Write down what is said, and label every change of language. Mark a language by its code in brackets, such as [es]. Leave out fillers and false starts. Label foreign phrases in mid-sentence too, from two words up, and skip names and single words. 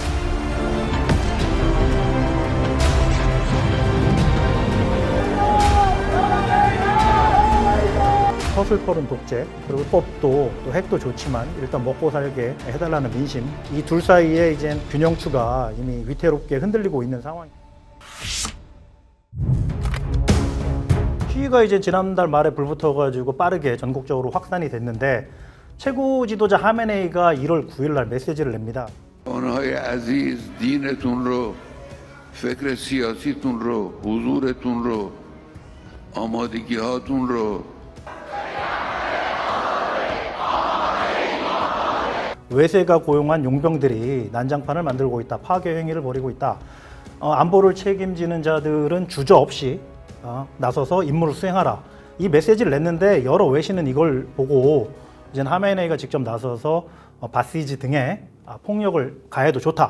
[ko] 서슬퍼른 독재, 그리고 법도 또 핵도 좋지만 일단 먹고 살게 해달라는 민심, 이 둘 사이에 이제 균형추가 이미 위태롭게 흔들리고 있는 상황입니다. 시위가 이제 지난달 말에 불붙어가지고 빠르게 전국적으로 확산이 됐는데 최고 지도자 하메네이가 1월 9일 날 메시지를 냅니다. [fa] آنهای عزیز دینتون رو، فکر سیاسیتون رو، حضورتون رو، آمادگی هاتون رو [ko] 외세가 고용한 용병들이 난장판을 만들고 있다. 파괴 행위를 벌이고 있다. 안보를 책임지는 자들은 주저없이 나서서 임무를 수행하라. 이 메시지를 냈는데 여러 외신은 이걸 보고 이제 하메네이가 직접 나서서 바시지 등에 폭력을 가해도 좋다.